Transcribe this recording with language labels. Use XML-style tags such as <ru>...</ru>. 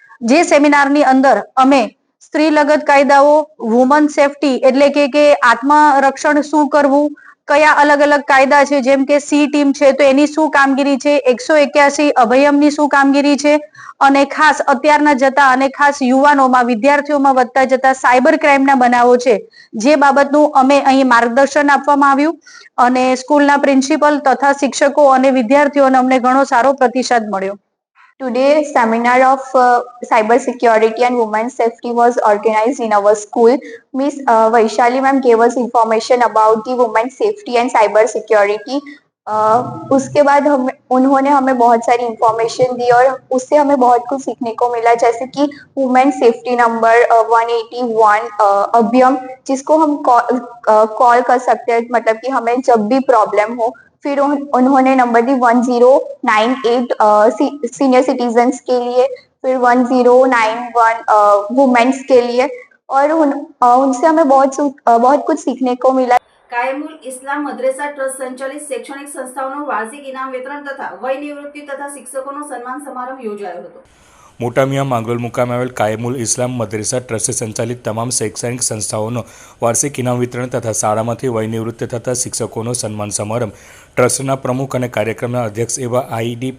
<gu>જે સેમિનારની અંદર અમે સ્ત્રી લગત કાયદાઓ, વુમન સેફટી એટલે કે આત્મરક્ષણ શું કરવું, કયા અલગ અલગ કાયદા છે, જેમ કે સી ટીમ છે તો એની શું કામગીરી છે, 181 અભયમની શું કામગીરી છે, અને ખાસ અત્યારના જતા અને ખાસ યુવાનોમાં વિદ્યાર્થીઓમાં વધતા જતા સાયબર ક્રાઇમના બનાવો છે, જે બાબતનું અમે અહીં માર્ગદર્શન આપવામાં આવ્યું. અને સ્કૂલના પ્રિન્સિપલ તથા શિક્ષકો અને વિદ્યાર્થીઓને અમને ઘણો સારો પ્રતિસાદ મળ્યો.</gu> <en>Today, seminar of cyber security and women's safety was organized in our school. Miss Vaishali ma'am gave us information about the women's safety and cyber security.</en> <hi>उसके बाद उन्होंने हमें बहुत सारी इंफॉर्मेशन दी और उससे हमें बहुत कुछ सीखने को मिला, जैसे कि वुमेन सेफ्टी नंबर 181 अभ्यम, जिसको हम कॉल कर सकते हैं, मतलब कि हमें जब भी प्रॉब्लम हो. फिर उन्होंने नंबर दी 1098 सीनियर सिटीजन्स के लिए, फिर 1091 वुमेन्स के लिए, और उनसे हमें बहुत कुछ सीखने को मिला.</hi> <gu>કાયમુલ ઇસ્લામ મદ્રેસા ટ્રસ્ટ સંચાલિત શૈક્ષણિક સંસ્થાઓનું વાર્ષિક ઇનામ વિતરણ તથા વય નિવૃત્તિ તથા શિક્ષકોનો સન્માન સમારંભ યોજાયો હતો. મોટા મિયા માંગરોળ મુકામે આવેલ કાયમુલ ઇસ્લામ મદ્રેસા ટ્રસ્ટે સંચાલિત તમામ શૈક્ષણિક સંસ્થાઓનો વાર્ષિક ઇનામ વિતરણ તથા શાળામાંથી વય નિવૃત્ત થતા શિક્ષકોનો સન્માન સમારંભ ટ્રસ્ટના પ્રમુખ અને કાર્યક્રમના અધ્યક્ષ એવા આઈ.ડી.</gu>